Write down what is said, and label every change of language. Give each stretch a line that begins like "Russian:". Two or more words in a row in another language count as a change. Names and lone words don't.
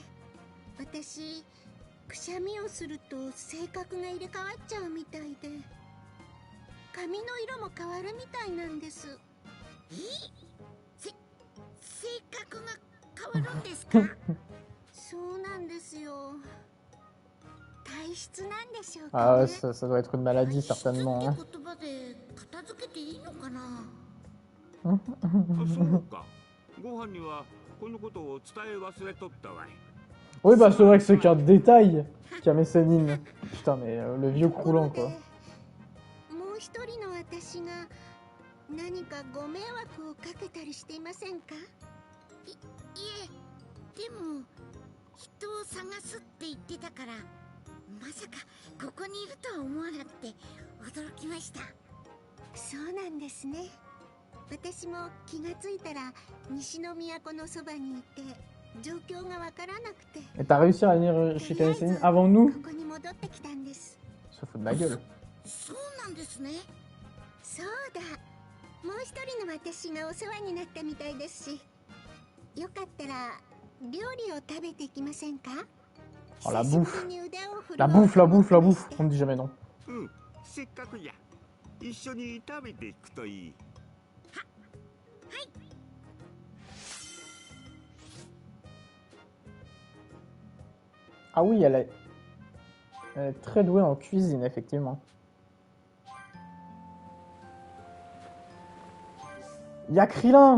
Japanese: 私、くしゃみをすると性格が入れ替わっちゃうみたいで、髪の色も変わるみたいなんです。性格が変わるんですか？そうなんですよ。体質なんでしょうかね。
French: Ah ouais, ça doit être une maladie certainement. Hein.
Japanese: 言葉で片付けていいのかな？そうか。ご飯にはこのことを伝え忘れとったわい。
French: Oui, bah c'est vrai que c'est qu'un détail, Kame Sennin. Putain, mais le vieux croulant, quoi.
Japanese: もう一人の私が何かご迷惑をかけたりしていませんか？いえ、でも人を探すって言ってたから、まさかここにいるとは思わなくて驚きました。そうなんですね。私も気がついたら西の都のそばにいて状況がわからなくて。
French: Et t'as réussi à venir chez Kame Sennin avant nous?
Japanese: ここに戻ってきたんです。
French: Se fout de ma gueule.
Japanese: そうなんですね。そうだ。もう一人の私がお世話になったみたいですし、よかったら料理を食べていきませんか？
French: Oh la bouffe. La bouffe, la bouffe, la bouffe. On ne dit jamais non.
Japanese: せっかくや。一緒に食べていくといい。
French: Ah oui, elle est... Elle est très douée en cuisine, effectivement. Il y a Krillin!